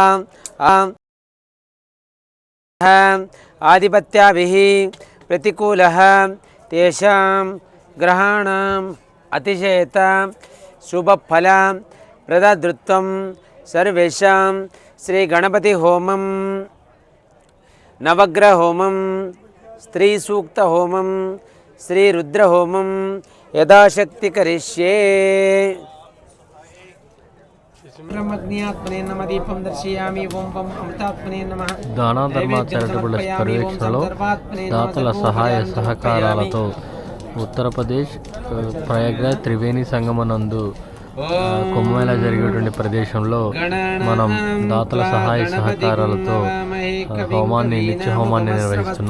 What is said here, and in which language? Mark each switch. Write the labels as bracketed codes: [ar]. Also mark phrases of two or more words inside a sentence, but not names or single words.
[sa] आधिपत्याभिः प्रतिकूलः तेषां ग्रहाणाम् अतिशयत शुभफल प्रदातृत्वं सर्वेषां श्री गणपति होमं नवग्रह होमं स्त्री सूक्त होमं श्री रुद्र होमं यथाशक्ति करिष्ये। [te] దాన ధర్మ చారిటబుల్ పర్యవేక్షణలో దాతల సహాయ సహకారాలతో ఉత్తరప్రదేశ్ ప్రయాగ్రాజ్ త్రివేణి సంగమనందు కుంభమేళ జరిగేటువంటి ప్రదేశంలో మనం దాతల సహాయ సహకారాలతో హోమాన్ని నిత్య హోమాన్ని నిర్వహిస్తున్నాం.